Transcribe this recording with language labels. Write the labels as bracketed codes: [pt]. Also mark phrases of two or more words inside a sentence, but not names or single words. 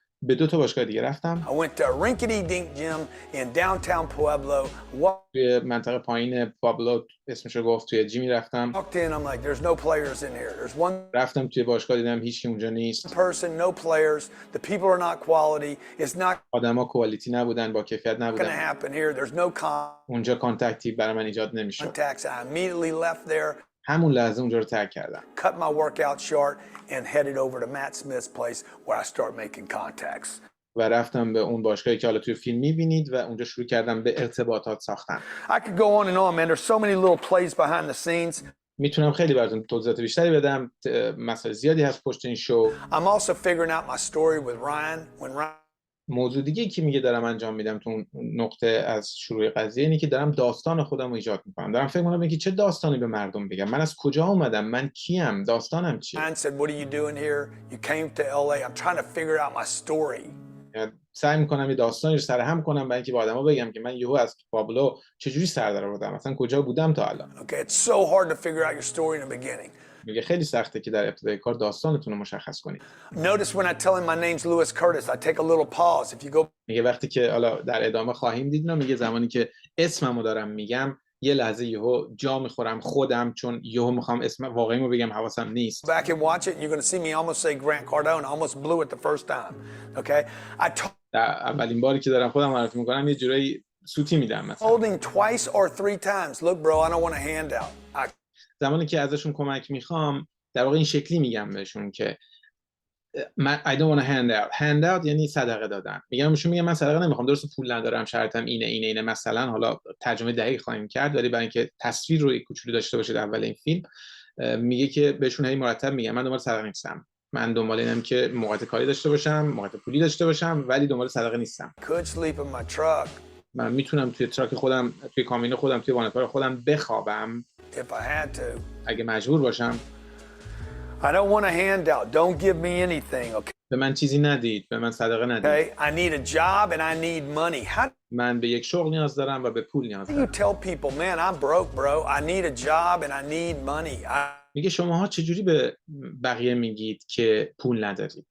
[fa] به 2 تا باشگاه دیگه رفتم. [en] I went to a rinky-dink gym in downtown Pueblo. [fa] توی منطقه پایین پابلو اسمشو گفت، توی جیمی رفتم. [en] Walked in, I'm like, there's no players in here. There's one [fa] رفتم توی باشگاه دیدم هیچ کی اونجا نیست. [en] person, no players. The people are not quality. It's not [fa] آدما کوالیتی نبودن، با کیفیت [en] going to [fa] نبودن. [en] happen here. There's no [fa] اونجا کانتکتی برای من ایجاد نمیشد. [en] contacts. I immediately left there, [fa] همون لحظه اونجا رو ترک کردم. [en] cut my workout short, and headed over to Matt Smith's place where I start making contacts. [fa] و رفتم به اون باشگاهی که حالا توی فیلم می‌بینید و اونجا شروع کردم به ارتباطات ساختن. [en] I could go on and on, man. There's so many little plays behind the scenes. [fa] میتونم خیلی براتون توضیحات بیشتری بدم. مسائل زیادی هست پشت این شو. [en] I'm also figuring out my story with Ryan. When Ryan [fa] موضوع دیگه که میگه دارم انجام میدم تو اون نقطه از شروع قضیه اینه که دارم داستان خودم رو ایجاد میکنم. دارم فکر میکنم که چه داستانی به مردم بگم، من از کجا اومدم، من کیم، داستانم چیه. [en] I said, what are you doing here? You came to LA. I'm trying to figure out my story. [fa] سعی میکنم یه داستانی رو سرهم کنم برای اینکه به آدما بگم که من یهو از پابلو چجوری سر در آوردم، مثلا کجا بودم تا الان. [en] Okay, it's so hard to figure out your story in the beginning. [fa] میگه خیلی سخته که در ابتدای کار داستانتون رو مشخص کنید. [en] Notice when I tell him my name's Louis Curtis, I take a little pause. If you go [fa] میگه وقتی که حالا در ادامه خواهیم دید، میگه زمانی که اسممو دارم میگم یه لحظه یهو جا میخورم خودم، چون یهو میخوام اسم واقعیمو بگم حواسم نیست. [en] back and watch it, you're going to see me almost say Grant Cardone. I almost blew it the first time. Okay? [fa] اولین باری که دارم خودم معرفی میکنم یه جورایی سوتی میدم مثلا. [en] Told him twice or 3 times, look bro, I don't want a handout. [fa] زمانی که ازشون کمک میخوام در واقع این شکلی میگم بهشون که [en] I don't want a handout [fa] یعنی صدقه دادن. میگم من صدقه نمیخوام، درست پول ندارم، شرطم اینه مثلا، حالا ترجمه دقیق خواهیم کرد ولی برای اینکه تصویر رو کوچولو داشته باشید اول این فیلم، میگه که بهشون هی مرتب میگم من دنبال صدقه نیستم، من دنبال اینم که موقعیت کاری داشته باشم، موقعیت پولی داشته باشم، ولی دنبال صدقه نیستم. [en] Could sleep in my truck. [fa] من میتونم توی تراک خودم، توی کامیون خودم، توی وانت‌کار خودم بخوابم [en] If I had to. [fa] اگه مجبور باشم. [en] I don't want a handout. Don't give me anything, okay? [fa] به من چیزی ندید، به من صدقه ندید. [en] Okay? I need a job and I need money. How [fa] من به یک شغل نیاز دارم و به پول نیاز [en] do you [fa] دارم. [en] tell people, man, I'm broke, bro. I need a job and I need money. [fa] میگه شماها چجوری به بقیه میگید که پول ندارید؟